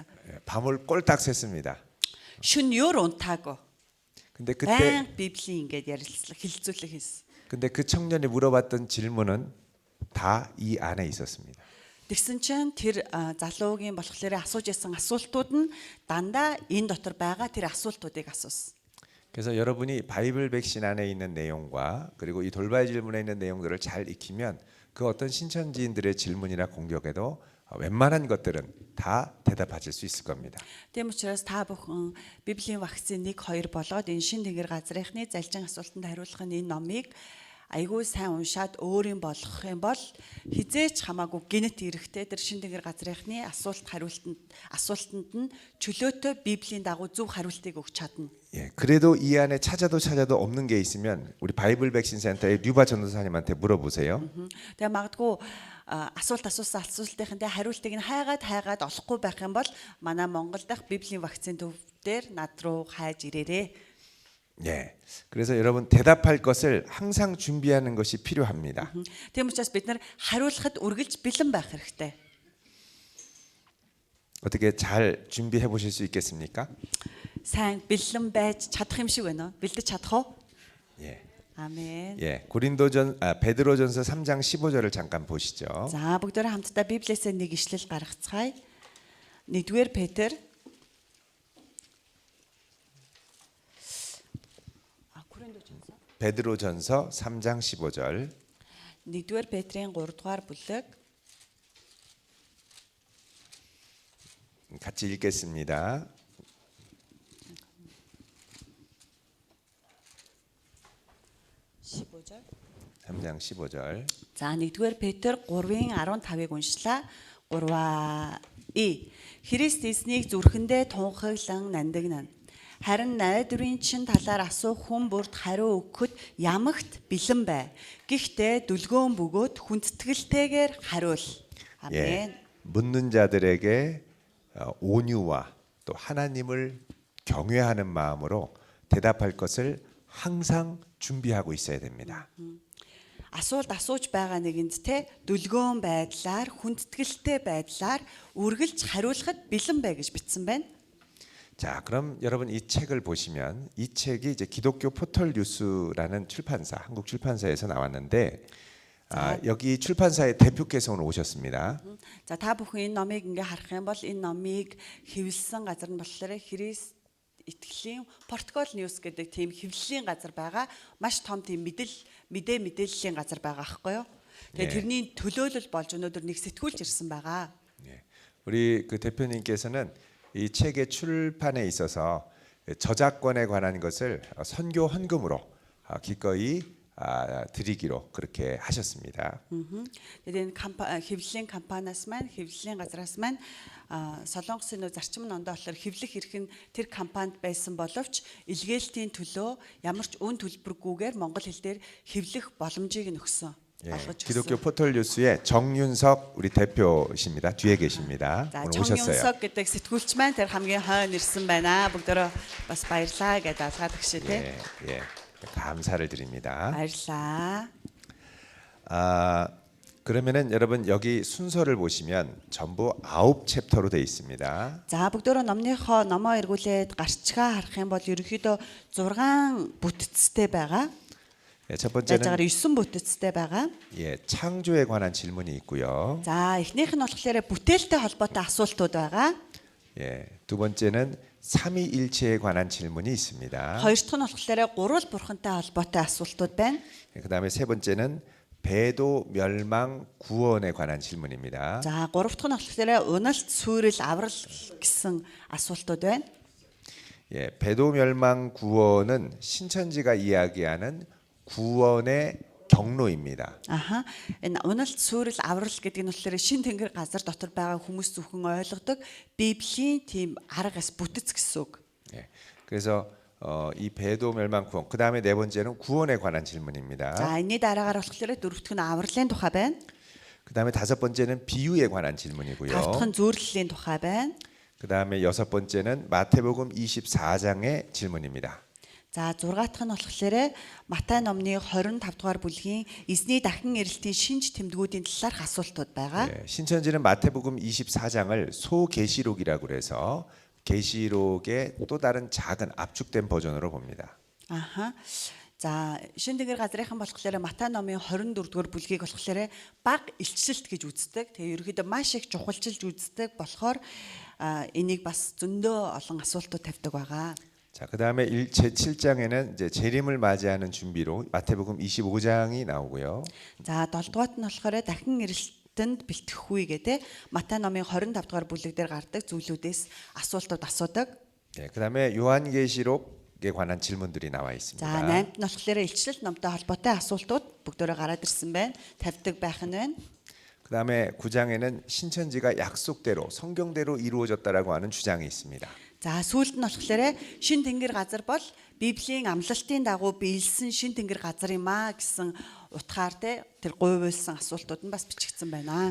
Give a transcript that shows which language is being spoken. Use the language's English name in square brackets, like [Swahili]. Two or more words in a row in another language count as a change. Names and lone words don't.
[Korean] 밤을 꼴딱 샜습니다. [Mongolian] Шөнө өөр унтаагүй. [Korean] 근데 그때 [Mongolian] Байн Библийн ингээд ярилцлага хилцүүлэг хийсэн. [Korean] 근데 그 청년이 물어봤던 질문은 다 이 안에 있었습니다. [Mongolian] Тэгсэн чинь тэр залуугийн болохоор асууж исэн асуултууд нь дандаа энэ дотор байгаа тэр асуултуудыг асуусан. [Korean] 그래서 여러분이 바이블 백신 안에 있는 내용과 그리고 이 돌발 질문에 있는 내용들을 잘 익히면 그 어떤 신천지인들의 질문이나 공격에도 웬만한 것들은 다 대답하실 수 있을 겁니다. [Mongolian] Тийм учраас та бүхэн Библийн вакцины 1-2 болоод энэ шин тэнгэр газрынхны залжин асуултанд хариулах энэ номыг айгүй сайн уншаад өөрийн болгох юм бол хизээч хамаагүй генет эрэхтэй тэр шин тэнгэр газрынхны асуултанд нь чөлөөтэй Библийн дагуу зөв хариултыг өгч чадна. [Korean] 예, 그래도 이 안에 찾아도 없는 게 있으면 우리 바이블 백신 센터의 류바 전도사님한테 물어보세요. [Mongolian] Тэгээ магадгүй асуултын асуултынхаа хариултыг нь хайгаад олохгүй байх юм бол манай Монгол дахь Библийн вакцины төв дээр над руу хайж ирээрээ. [Korean] 예, 그래서 여러분 대답할 것을 항상 준비하는 것이 필요합니다. [Mongolian] Тийм учраас бид нар хариулахад үргэлж бэлэн байх хэрэгтэй. [Korean] 어떻게 잘 준비해 보실 수 있겠습니까? [Mongolian] Сайн бэлэн байж чадах юм шиг байна уу? Бэлдэж чадах уу? [Korean] 예. 아멘. 예, 베드로전서 3장 15절을 잠깐 보시죠. [Mongolian] За бүгдээрээ хамтдаа Библиэсээ нэг ишлэл гаргацгаая. 1-р Петр [Korean] 베드로전서 3장 15절. [Mongolian] 1-р Петрийн 3-р бүлэг [Korean] 같이 읽겠습니다. 15절. 3장 15절. [Mongolian] За 1-р Петр 3-ын 15-ыг уншлаа. 3-и Христ эснийг зүрхэндээ тунхаглан нандинна. Харин найдварын чин талаар асуух хүн бүрд хариу өгөхөд ямагт бэлэн бай. Гэхдээ дүлгөөн бөгөөд хүндэтгэлтэйгээр хариул. [Korean] 아멘. 예, 묻는 자들에게 온유와 또 하나님을 경외하는 마음으로 대답할 것을 항상 준비하고 있어야 됩니다. [Mongolian] Асуулт асууж байгаа нэгэнд те дүлгөөн байдлаар хүндэтгэлтэй байдлаар үргэлж хариулахад бэлэн бай гэж бичсэн байна. [Korean] 자, 그럼 여러분 이 책을 보시면 이 책이 이제 기독교 포털 뉴스라는 출판사, 한국 출판사에서 나왔는데 여기 출판사의 대표께서 오늘 오셨습니다. [Mongolian] За та бүхэн энэ номыг ингээ харах юм бол энэ номыг хэвлсэн газар нь болохоор Христ итгэлийн Португал Ньюс гэдэг тийм хэвлэлийн газар байгаа. Маш том тийм мэдээллийн газар байгаа аахгүй юу? Тэгээ тэрний төлөөлөл болж өнөөдөр нэг сэтгүүлч ирсэн байгаа. [Korean] 예, 우리 그 대표님께서는 이 책의 출판에 있어서 저작권에 관한 것을 선교 헌금으로 기꺼이 드리기로 그렇게 하셨습니다. [Mongolian] Тэгээд энэ хэвлэлийн компаниас маань хэвлэлийн газраас маань Солонгосын нөө зарчим нондоо болохоор хэвлэх эрх нь тэр компанид байсан боловч илгээлтийн төлөө ямар ч үн төлбөргүйгээр монгол хэл дээр хэвлэх боломжийг нөгсөн. [Korean] 예, [Mongolian] олгож [Korean] 기독교 [Mongolian] өгсөн. [Korean] 포털 뉴스의 정윤석 우리 대표십니다. 뒤에 계십니다. [Mongolian] За [Korean] 오늘 오셨어요. [Mongolian] 정윤석 гэдэг сэтгүүлч маань тэр хамгийн хойно ирсэн байна. бүгдөө бас баярлаа гэдэг алгаад өгшөө тий. [Korean] 예, 감사를 드립니다. [Mongolian] баярлаа. [Korean] 그러면은 여러분 여기 순서를 보시면 전부 9챕터로 되어 있습니다. [Mongolian] За бүгдөө номоо эргүүлээд гарчгаа харах юм бол ерөнхийдөө 6 бүтцтэй байгаа. [Korean] 예, 첫 [Mongolian] Яаж [Korean] 번째는 [Mongolian] 9 бүтцтэй байгаа. [Korean] 예, 창조에 관한 질문이 있고요. [Mongolian] За эхнийх нь болохоор бүтээлтэй холбоотой асуултууд байгаа. [Korean] 예, 두 번째는 삼위일체에 관한 질문이 있습니다. [Mongolian] Хоёр дахь нь болохоор гурвал бурхантай холбоотой асуултууд байна. [Korean] 예, 그다음에 세 번째는 배도 멸망 구원에 관한 질문입니다. [Mongolian] За гурав дахь нь болохоор уналт сүрэл аврал гэсэн асуултууд байна. [Korean] 예, 배도 멸망 구원은 신천지가 이야기하는 구원의 경로입니다. [Mongolian] Аха. Энэ уналт сүрэл аврал гэдэг нь болохоор шин тэнгэр газар дотор байгаа хүмүүс зөвхөн ойлгодог Библийн тийм аргас бүтэц гэсэн үг. [Korean] 예, 그래서 이 배도 멸망 구원. 그다음에 네 번째는 구원에 관한 질문입니다. [Mongolian] За энэний дараагаар болохоор дөрөвт нь авралын тухай байна. [Korean] 그다음에 다섯 번째는 비유에 관한 [Mongolian] Тавдах [Korean] 질문이고요. [Mongolian] нь зүйрлэлийн тухай байна. [Korean] 그다음에 여섯 번째는 마태복음 24장의 질문입니다. [Mongolian] За 6 дахь нь болохоор Матай номны 25 дугаар бүлгийн эзний дахин ирэлтийн шинж тэмдгүүдийн талаарх асуултууд байгаа. [Korean] 예, 신천지는 마태복음 24장을 소계시록이라고 그래서 계시록의 또 다른 작은 압축된 버전으로 봅니다. [Mongolian] Аха. За шин тэнгэр газрынхан болохоор Матай номын 24 дугаар бүлгийг болохоор баг илчлэлт гэж үздэг. Тэгээ ерөөхдөө маш их чухалчилж үздэг болохоор энийг бас зөндөө олон асуултууд тавьдаг байгаа. [Korean] 자, 그다음에 제7장에는 이제 재림을 맞이하는 준비로 마태복음 25장이 나오고요. [Mongolian] За 7 дугаарт нь болохоор дахин ирэлтэнд бэлтгэх үе гэдэг Матай номын 25 дугаар бүлэг дээр гардаг зүйлүүдээс асуултууд асуудаг. [Korean] 예, 그다음에 요한계시록에 관한 질문들이 나와 있습니다. [Mongolian] За 8-т нь болохоор илчлэлт номтой холбоотой асуултууд бүгдөө гараад ирсэн байна. Тавьдаг байх нь байна. [Korean] 그다음에 9장에는 신천지가 약속대로 성경대로 이루어졌다라고 하는 주장이 있습니다. [Mongolian] За сүүлд нь болохоор шин тэнгэр газар бол Библийн амлалтын дагуу биелсэн шин тэнгэр газар юм а гэсэн утгаар тэр гуйвуулсан асуултууд нь бас бичигдсэн байна.